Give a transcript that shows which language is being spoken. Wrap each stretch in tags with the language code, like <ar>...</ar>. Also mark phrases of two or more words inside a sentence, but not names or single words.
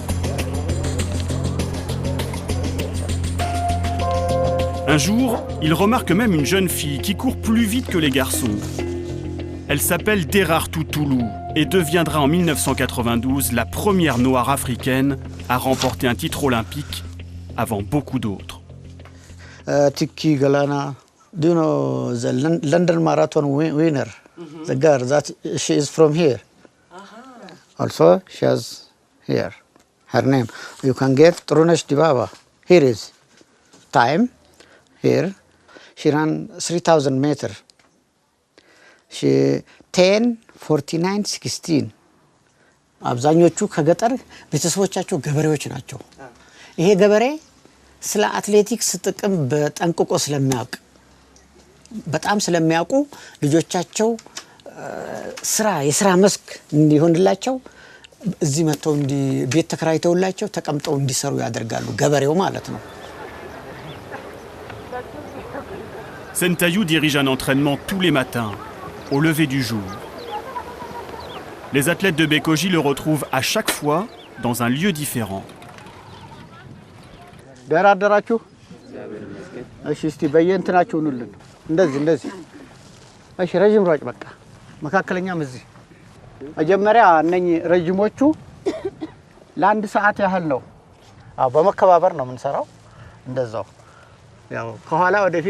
<fr>Un jour, il remarque même une jeune fille qui court plus vite que les garçons. Elle s'appelle Derartu Toulou et deviendra en 1992 la première noire africaine à remporter un titre olympique avant beaucoup d'autres.</fr> <en>Tiki Galana, do you know the London Marathon winner? The girl that she is from here. Also, she has here her name. You can get Trunesh Dibaba. Here is time. Here, she ran 3,000 meters. She 10:49:16.</en> <am>አብዛኞቹ ከገጠር ቤተሰቦቻቸው ገበሬዎች ናቸው። ይሄ ገበሬ ስለ አትሌቲክስ ጥቅም በጠንቅቆ ስለሚያውቅ በጣም ስለሚያውቁ ልጆቻቸው የስራ መስክ እንዲሆንላቸው እዚህ መተው ቤት ተከራይተውላቸው ተቀምጠው እንዲሰሩ ያደርጋሉ። ገበሬው ማለት ነው።</am> <fr>Santayou dirige un entraînement tous les matins, au lever du jour. Les athlètes de Bekoji le retrouvent à chaque fois dans un lieu différent.</fr> <am>ደራደራችሁ እሺ እስቲ በየእንትናችሁ ሁሉልን እንደዚህ እሺ ረጅም ሯጭ በቃ መካከለኛም እዚህ መጀመሪያ እነኚህ ረጅሞቹ ለአንድ ሰዓት ያህል ነው። በመከባበር ነው የምንሰራው። እንደዛው ያው ከኋላ ወደፊት</am>